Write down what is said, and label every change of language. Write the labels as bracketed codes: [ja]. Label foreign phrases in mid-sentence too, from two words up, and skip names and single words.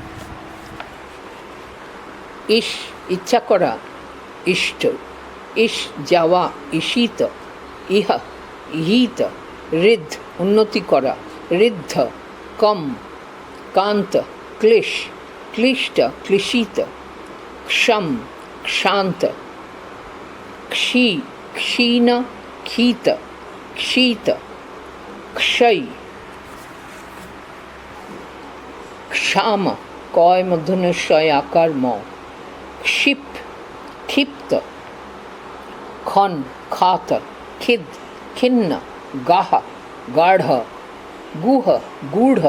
[bn] ইস ইচ্ছা করা ইষ্ট, ইস যাওয়া ঈশিত, ইহ ইহিত, ঋদ্ধ উন্নতি করা ঋদ্ধ, কম কান্ত ক্লেশ ক্লিষ্ট ক্লিশিত, ক্ষম ক্ষান্ত, ক্ষী ক্ষীণ ক্ষীত ক্ষীত, ক্ষয় ক্ষাম কয় মধ্যনস্বয় আকার ম, ক্ষিপ ক্ষিপ্ত, খন খাত, খিদ খিন্ন, গাহ গাঢ়, গুহ গূঢ়,